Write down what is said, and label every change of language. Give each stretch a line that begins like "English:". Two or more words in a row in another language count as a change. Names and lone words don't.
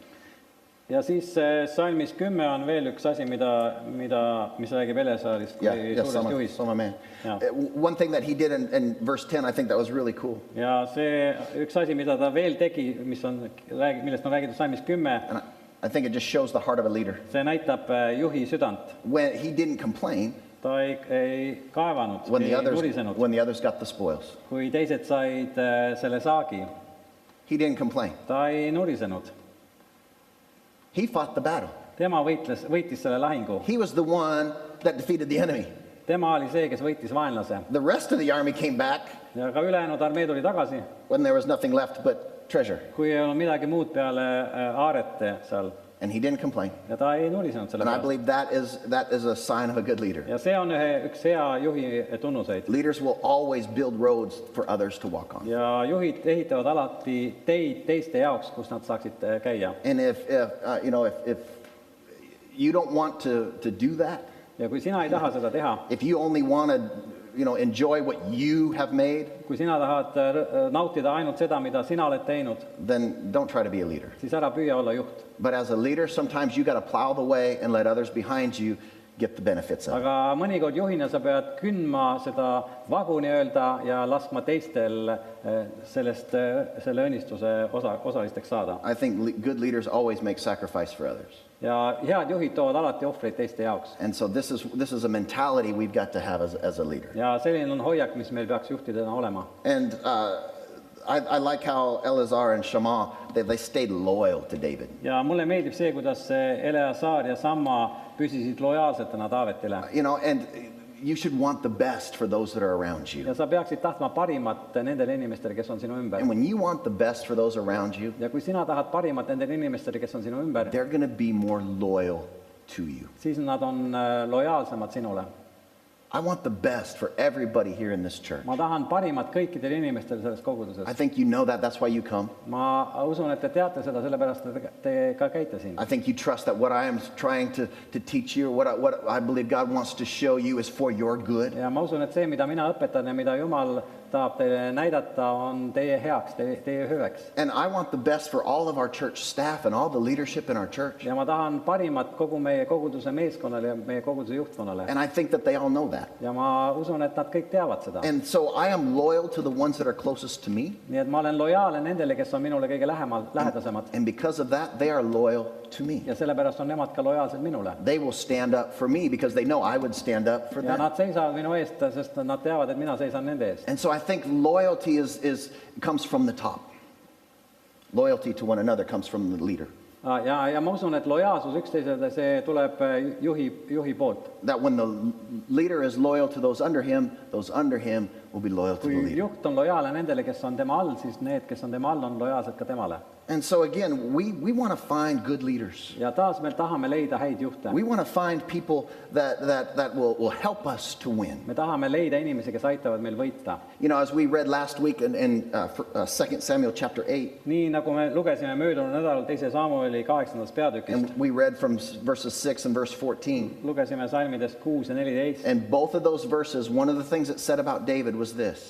Estonian: Ja siis salmis 10 on veel üks asi, mis räägib Eleazarist kui suurest juhist.
English: Sama man. Yeah. One thing that he did in verse 10, I think that was really cool.
Estonian: Ja see üks asi, mida ta veel tegi, millest on räägitud salmis 10,
English: And I think it just shows the heart of a leader.
Estonian: see näitab juhi südant.
English: When he didn't complain
Estonian: Ta ei kaevanud,
English: when
Estonian: ei nurisenud,
English: the others got the spoils.
Estonian: kui teised said selle saagi.
English: He didn't complain.
Estonian: Ta ei nurisenud.
English: He fought the battle.
Estonian: Tema võitis selle lahingu.
English: He was the one that defeated the enemy.
Estonian: tema oli see, kes võitis vaenlase
English: The rest of the army came back
Estonian: ja ka ülejäänud armee tuli tagasi,
English: when there was nothing left but treasure.
Estonian: kui ei olnud midagi muud peale aarete seal
English: And he didn't complain.
Estonian: ja ta ei nulisenud selle
English: And I
Estonian: pärast.
English: believe that is a sign of a good leader.
Estonian: Ja see on üks hea juhi tunnuseid.
English: Leaders will always build roads for others to walk on.
Estonian: Ja juhid ehitavad alati teid teiste jaoks, kus nad saaksid käia.
English: And if you don't want to do that,
Estonian: Ja kui sina ei taha seda teha,
English: if you only want to enjoy what you have made,
Estonian: kui sina tahad nautida ainult seda, mida sina oled teinud,
English: then don't try to be a leader.
Estonian: siis ära püüa olla juht.
English: But as a leader, sometimes you got to plow the way and let others behind you get the benefits of it.
Estonian: Aga mõnikord juhina sa pead kündma seda vagu nii-öelda ja laskma teistel selle õnnistuse osalisteks saada.
English: I think good leaders always make sacrifice for others.
Estonian: Ja head juhid toovad alati ohvreid teiste jaoks.
English: And so this is a mentality we've got to have as a leader.
Estonian: Ja selline on hoiak, mis meil peaks juhtidena olema.
English: And I like how Eleazar and Shammah, they stayed loyal to David.
Estonian: Ja mulle meeldib see, kuidas Eleazar ja Samma püsisid lojaalsetena Taavetile.
English: And you should want the best for those that are around you.
Estonian: Ja sa peaksid tahtma parimat nendele inimestele, kes on sinu ümber.
English: And when you want the best for those around you,
Estonian: Ja kui sina tahad parimat nendele inimestele, kes on sinu ümber,
English: they're going to be more loyal to you.
Estonian: siis nad on lojaalsemad sinule.
English: I want the best for everybody here in this church.
Estonian: Ma tahan parimat kõikidele inimestele selles koguduses.
English: I think you know that. That's why you come.
Estonian: Ma usun, et te teate seda, sellepärast et te ka käite siin.
English: I think you trust that what I am trying to teach you, what I believe God wants to show you is for your good.
Estonian: Ja ma usun, et see, mida mina õpetan ja mida Jumal tahab teile näidata, on teie heaks, teie hüveks.
English: And I want the best for all of our church staff and all the leadership in our church.
Estonian: Ja ma tahan parimat kogu meie koguduse meeskonnale ja meie koguduse juhtkonnale.
English: And I think that they all know that.
Estonian: Ja ma usun, et nad kõik teavad seda.
English: And so I am loyal to the ones that are closest to me.
Estonian: Nii et ma olen lojaalne nendele, kes on minule kõige lähedasemad.
English: And because of that, they are loyal to me.
Estonian: Ja sellepärast on nemad ka lojaalsed minule.
English: They will stand up for me because they know I would stand up for
Estonian: Ja
English: them.
Estonian: nad seisavad minu eest, sest nad teavad, et mina seisan nende eest.
English: And so I think loyalty comes from the top. Loyalty to one another comes from the leader.
Estonian: Ja ma usun, et lojaalsus üksteisele, see tuleb juhi poolt.
English: That when the leader is loyal to those under him will be loyal to the
Estonian: Kui
English: leader.
Estonian: juht on lojaalne nendele, kes on tema all, siis need, kes on tema all, on lojaalsed ka temale.
English: And so again, we want to find good leaders.
Estonian: Ja taas me tahame leida häid juhte.
English: We want to find people that will help us to win.
Estonian: Me tahame leida inimesi, kes aitavad meil võita.
English: As we read last week in 2 Samuel chapter 8,
Estonian: Nii nagu me lugesime möödunud nädalal 2. Samueli 8. peatükist,
English: and we read from verses 6 and verse 14.
Estonian: lugesime salmidest 6 ja 14.
English: And both of those verses, one of the things it said about David was this,